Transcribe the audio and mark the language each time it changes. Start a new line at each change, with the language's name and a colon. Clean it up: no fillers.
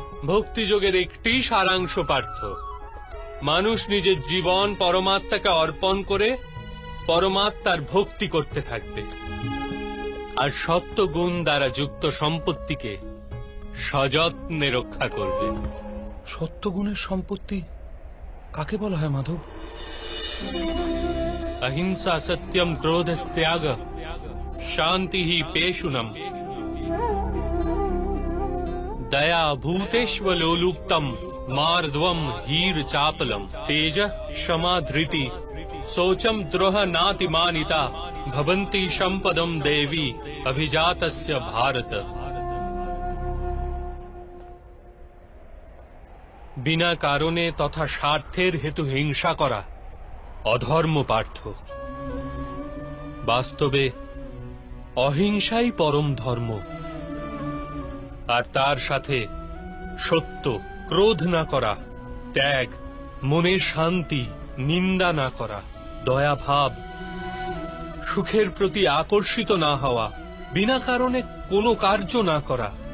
Bangla: ভক্তিযোগের একটি সারাংশ পার্থ, মানুষ নিজের জীবন পরমাত্মাকে অর্পণ করে পরমাত্মার ভক্তি করতে থাকবে, আর সত্য গুণ দ্বারা যুক্ত সম্পত্তিকে সযত্নে রক্ষা করবে। সত্যগুণের সম্পত্তি কাকে বলা হয় মাধব?
Sanskrit: अहिंसा सत्यम क्रोधस्त्याग शांति ही पेशुनम दया भूतेष्वलोलुप्तम मार्दवम हीर चापलम तेज क्षमा धृति शोचम द्रोह नातिमानिता भवन्ति संपदम देवी अभिजातस्य भारत।
Bangla: बिना कारणे तथा स्वार्थेर हेतु हिंसा करा অধর্ম পার্থ। বাস্তবে অহিংসাই পরম ধর্ম, আর তার সাথে সত্য, ক্রোধ না করা, ত্যাগ, মনের শান্তি, নিন্দা না করা, দয়াভাব, সুখের প্রতি আকর্ষিত না হওয়া, বিনা কারণে কোনো কার্য না করা,